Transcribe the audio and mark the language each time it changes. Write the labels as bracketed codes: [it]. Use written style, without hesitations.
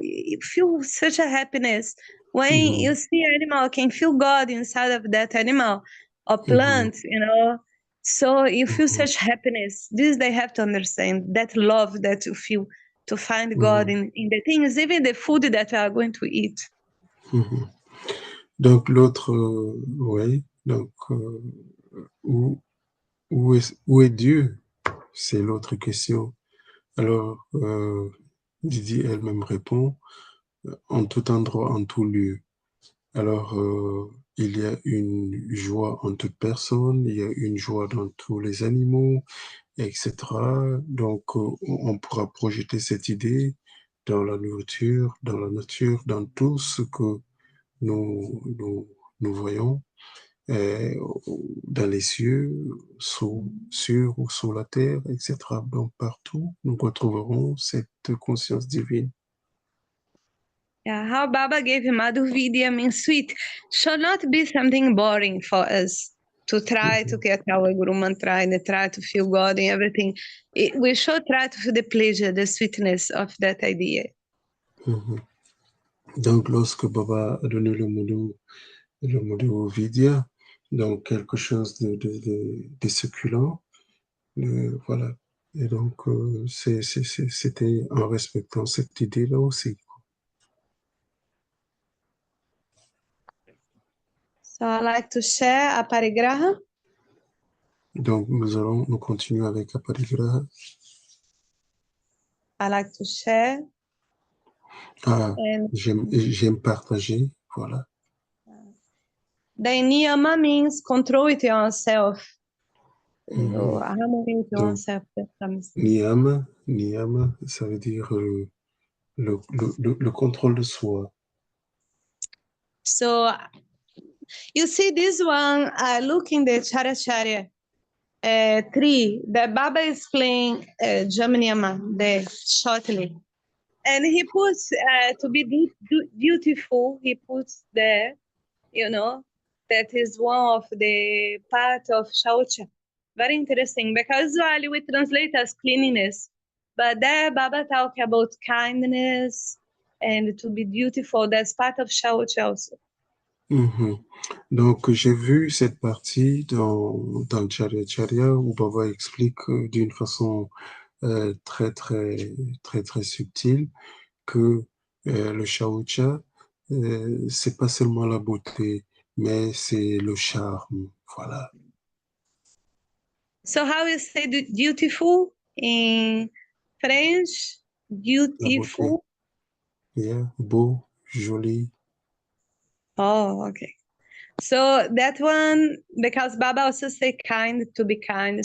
[en] You feel such a happiness. When you see an animal, you can feel God inside of that animal or plant, So you feel such happiness. This they have to understand, that love that you feel to find God in the things, even the food that we are going to eat. [fr] Donc l'autre, oui, donc où est Dieu? C'est l'autre question. Alors, Didi elle-même répond, en tout endroit, en tout lieu. Alors, il y a une joie en toute personne, il y a une joie dans tous les animaux, etc. Donc, on pourra projeter cette idée dans la nourriture, dans la nature, dans tout ce que nous voyons, dans les cieux, sur ou sous la terre, etc. Donc, partout, nous retrouverons cette conscience divine. [en] Yeah, how Baba gave Madhu Vidya means sweet should not be something boring for us to try to get our Guru Mantra and try to feel God in everything. We should try to feel the pleasure, the sweetness of that idea. [fr] Donc, lorsque Baba a donné le Madhu Vidya, donc quelque chose de succulent, voilà. Et donc, c'était en respectant cette idée-là aussi. [en] So I like to share Aparigraha. [fr] Donc, nous continuons avec Aparigraha. [en] I like to share. [fr] J'aime partager, voilà. [en] The niyama means control it yourself. Harmony with oneself. [fr] Niyama, ça veut dire le contrôle de soi. [en] So, you see this one, look in the Characharya tree, the Baba is playing Jamaniyama there shortly. And he puts, to be beautiful, he puts there, that is one of the part of Shaucha. Very interesting, because usually we translate as cleanliness, but there Baba talk about kindness and to be beautiful. That's part of Shaucha also. [fr] Donc, j'ai vu cette partie dans Charya où Baba explique d'une façon très, très, très, très subtile que le Shaucha, c'est pas seulement la beauté, mais c'est le charme, voilà. [en] So how you say dutiful in French? [fr] La beauté. [en] Dutiful. [fr] Yeah, beau, joli. [en] Oh, okay. So that one, because Baba also say kind to be kind.